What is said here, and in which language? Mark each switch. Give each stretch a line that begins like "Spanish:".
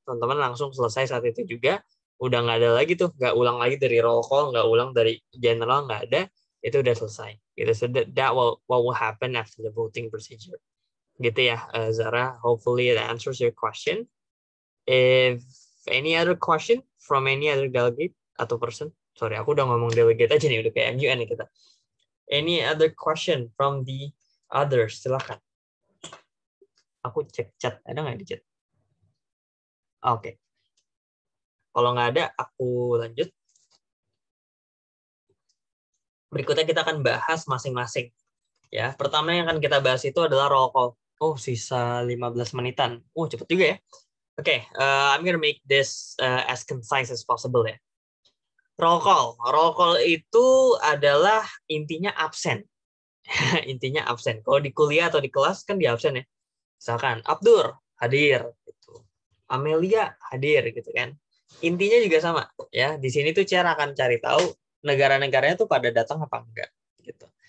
Indonesian: Teman-teman langsung selesai saat itu juga. Udah nggak ada lagi tuh, nggak ulang lagi dari roll call, nggak ulang dari general, nggak ada. itu udah selesai. Gitu.
English: So that what will happen after the voting procedure.
Indonesian: Gitu ya,
English: Zara. Hopefully that answers your question. If any other question from any other delegate atau person, sorry,
Indonesian: aku udah ngomong delegate aja nih, udah kayak MUN nih kita.
English: Any other question from the others?
Indonesian: Silakan. Aku cek chat, ada nggak di chat? Oke. Kalau nggak ada, aku lanjut. Berikutnya kita akan bahas masing-masing. Ya, pertama yang akan kita bahas itu adalah roll call. Oh, sisa 15 menitan. Oh, cepet juga ya.
English: Oke, I'm gonna make this as concise as possible ya. Roll call.
Indonesian: Roll call itu adalah intinya absen. Intinya absen. Kalau di kuliah atau di kelas kan di absen ya. Misalkan Abdur hadir, gitu. Amelia hadir, gitu kan. Intinya juga sama ya. Di sini tuh Chair akan cari tahu negara-negaranya tuh pada datang apa enggak, gitu.